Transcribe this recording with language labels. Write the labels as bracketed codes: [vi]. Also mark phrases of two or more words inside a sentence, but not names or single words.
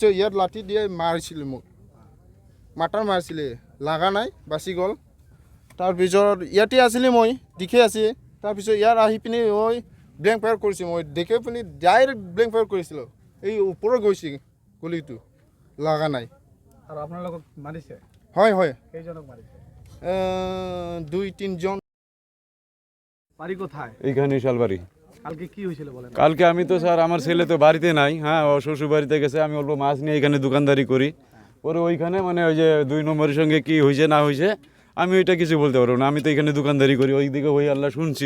[as] ইয়াত লাঠি দিয়ে মাৰিছিল মোক মাটাৰ মাৰিছিলে লাগা নাই বাচি গ'ল তাৰপিছত ইয়াতে আছিলে মই দেখি আছে তাৰপিছত ইয়াত আহি পিনি ঐ [en] blank fire [as] কৰিছে মই দেখি পিনি [en] direct blank fire [as] কৰিছিল এই ওপৰত গৈছে গুলিটো লাগা নাই আৰু আপোনাৰ লগত মাৰিছে হয় হয় কেইজনক মাৰিছে 2-3 জন [bn] বাড়ি কোথায় এইখানে শালবাড়ি কালকে কি হয়েছিল বলেন কালকে আমি তো স্যার আমার ছেলে তো বাড়িতে নাই হ্যাঁ ও শ্বশুর বাড়িতে গেছে আমি অল্প মাছ নিয়ে এখানে দোকানদারি করি পরে ওইখানে মানে ওই যে 2 নম্বরের সঙ্গে কি হয়েছে না হয়েছে আমি ওইটা কিছু বলতে পারবো না আমি তো এখানে দোকানদারি করি ওই দিকে ওই আল্লাহ শুনছি